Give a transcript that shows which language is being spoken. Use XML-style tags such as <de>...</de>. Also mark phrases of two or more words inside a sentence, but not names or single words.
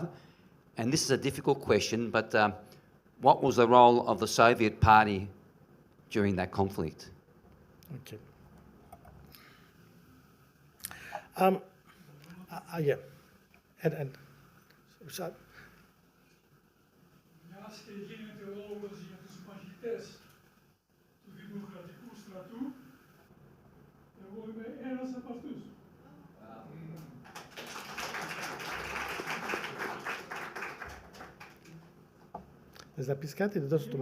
<en>And this is a difficult question, but what was the role of the Soviet Party during that conflict? Okay. Yeah. And so,</en> <el>Μιας και γίνεται λόγος για τους μαχητές του Δημοκρατικού στρατού, εγώ είμαι ένας από αυτούς. θες να πεις κάτι, δεν δώσω το</el>